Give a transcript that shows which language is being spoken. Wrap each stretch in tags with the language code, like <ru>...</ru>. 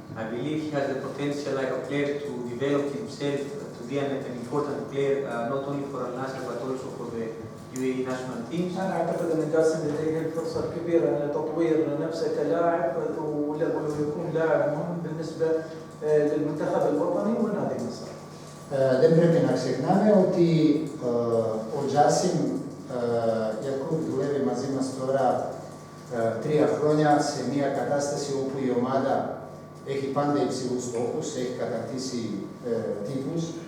<en>I believe he has the potential like a player to develop himself to be an important player not only for Al-Nassr but also for the UAE national teams.</en> <ar>أنا أعتقد أن جاسم لديه الفرصة الكبيرة لتطوير نفسه كلاعب ويكون لاعب مهم بالنسبة للمنتخب الوطني ونادي مصر.</ar> <el>Δεν πρέπει να ξεχνάμε ότι ο Jassim Yaqub δουλεύει μαζί μας τώρα 3 χρόνια σε μια κατάσταση όπου η ομάδα έχει πάντα υψηλούς στόχους, έχει κατακτήσει τίτλους.</el>